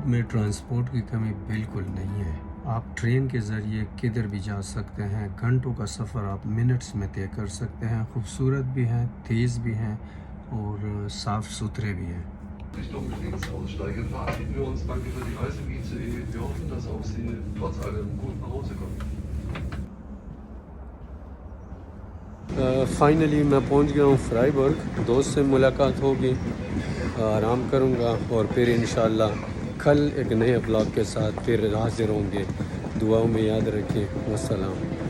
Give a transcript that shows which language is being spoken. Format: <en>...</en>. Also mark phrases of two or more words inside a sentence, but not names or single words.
<ur>ٹرانسپورٹ کی کمی بالکل نہیں ہے. آپ ٹرین کے ذریعے کدھر بھی جا سکتے ہیں. گھنٹوں کا سفر آپ منٹس میں طے کر سکتے ہیں. خوبصورت بھی ہیں, تیز بھی ہیں اور صاف ستھرے بھی ہیں.</ur> <de>Richtung Lieblingsaussteige verabschieden wir uns. Danke für die Reise, ICE. Wir hoffen, dass auch Sie trotz allem gut nach Hause kommen.</de> <ur>فائنلی میں پہنچ گیا ہوں فرائیبرگ. دوست سے ملاقات ہوگی, آرام کروں گا اور پھر انشاءاللہ کل ایک نئے بلاگ کے ساتھ پھر حاضر ہوں گے. دعاؤں میں یاد رکھیں. والسلام.</ur>